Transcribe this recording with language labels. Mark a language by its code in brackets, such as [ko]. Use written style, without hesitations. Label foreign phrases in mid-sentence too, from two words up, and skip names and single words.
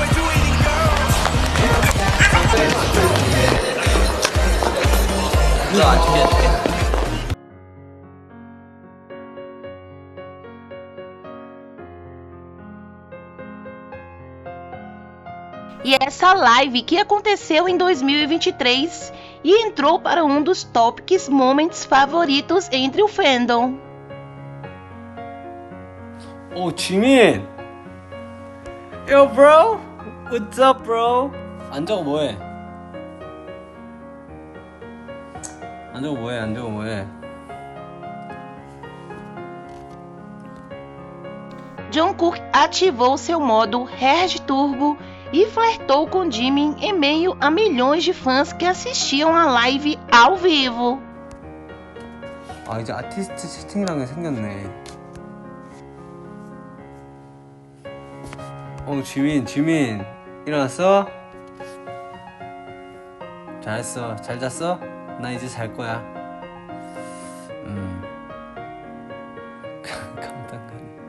[ko] 이거 안 추게. [pt] E essa live que aconteceu em 2023 e entrou para um dos [en] topics moments [pt] favoritos entre o fandom. [ko] 오 지민. [en] Yo bro, what's up bro? [ko] 안 적어 뭐해? 안 적어 뭐해? [pt] Jungkook ativou seu modo Herd Turbo e flertou com Jimin em meio a milhões de fãs que assistiam a live ao vivo. [ko] 아 이제 아티스트 채팅이라는 게 생겼네. 지민 일어났어? 잘했어. 잘 잤어? 나 이제 잘 거야. 감당가네.